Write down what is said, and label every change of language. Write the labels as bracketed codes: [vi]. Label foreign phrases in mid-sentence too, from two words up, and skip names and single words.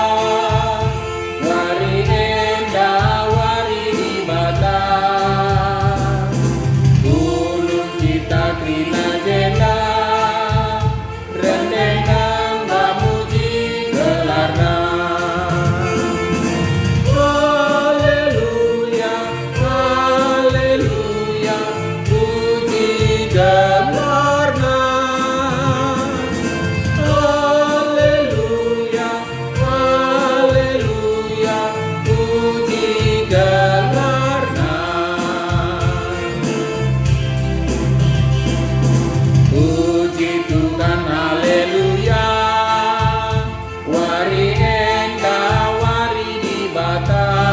[btx] Wari endah, wari dibata. Krina jena rendeng memuji gelarna. Haleluya, haleluya, puji gelarna. Haleluya, haleluya, puji gelarna. [id] Puji Tuhan, haleluya. [btx] Wari endah, wari dibata.